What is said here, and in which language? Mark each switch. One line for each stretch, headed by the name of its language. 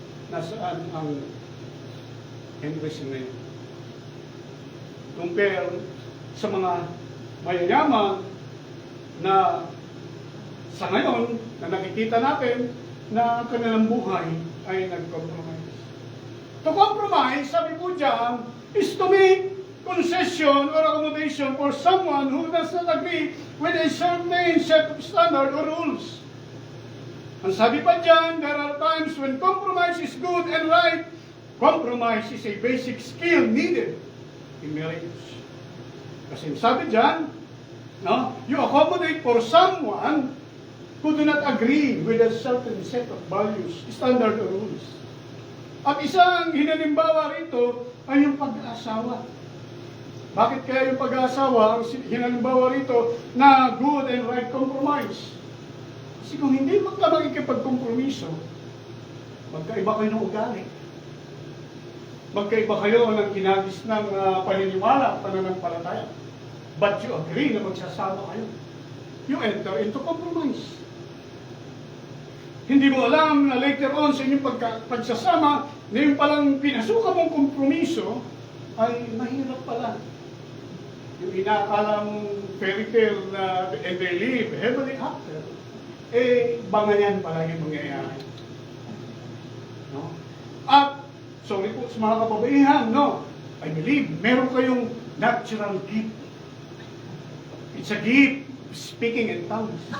Filipino: nasaan ang Henry ngayon. Compare sa mga mayayaman na sa ngayon na nakikita natin na kanilang buhay ay nag-compromise.
English: To compromise,
Filipino: sabi po dyan,
English: is to make concession or accommodation for someone who does not agree with a certain set of standard or rules.
Filipino: Ang sabi pa dyan,
English: there are times when compromise is good and right. Compromise is a basic skill needed in marriage.
Filipino: Kasi sabi dyan, no,
English: you accommodate for someone who do not agree with a certain set of values, standard or rules.
Filipino: At isang hinalimbawa rito ay yung pag-aasawa. Bakit kaya yung pag-aasawa ang hinalimbawa rito na
English: good and right compromise?
Filipino: Kasi kung hindi ka makikipagkompromiso, magkaiba kayo ng ugali. Magkaiba kayo ng kinagis ng paniniwala, pananampalataya.
English: But you agree
Filipino: na magsasama kayo.
English: You enter into compromise.
Filipino: Hindi mo alam na later on sa inyong pagsasama, na yung palang pinasukan mong kompromiso, ay mahirap pala. Yung inaakala mong fairy tale na
English: and they live heavily after,
Filipino: bangayan pala yung mangyayari. No? At, sorry po sa mga kababaihan, no?
English: I believe, meron kayong natural gift. It's a gift, speaking in tongues.